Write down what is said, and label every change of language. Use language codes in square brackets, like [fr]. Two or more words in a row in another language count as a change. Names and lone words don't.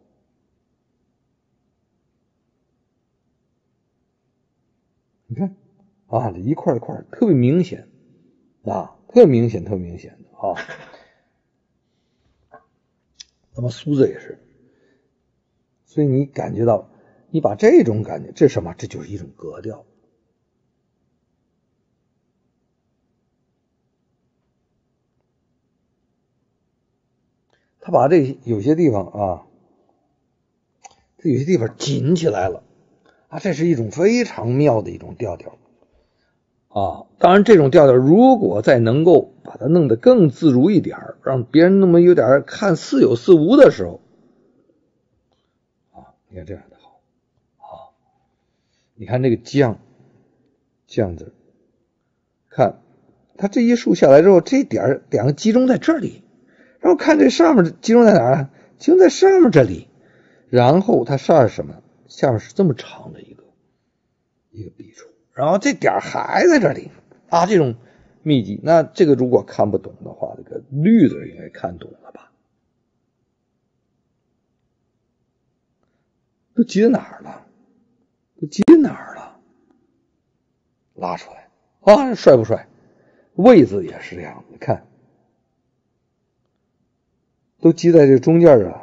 [zh] 你看這一塊一塊特別明顯特別明顯的那麼蘇字也是，所以你感覺到，你把這種感覺，這是什麼？這就是一種格調。他把這有些地方這有些地方緊起來了這是一種非常妙的一種調調當然這種調調如果再能夠把它弄得更自如一點，讓別人那麼有點看似有似無的時候你看這樣的好你看這個將字，看它這一豎下來之後，這點兩個集中在這裡，然後看這上面集中在哪兒？集中在上面這裡，然後它下面是什麼？下面是這麼長的一個筆觸，然後這點還在這裡這種密集，那這個如果看不懂的話，這個律字應該看懂了吧？都挤在哪兒了？都挤在哪兒了？拉出来啊，帅不帥？位子也是这样，你看，都挤在这中间啊。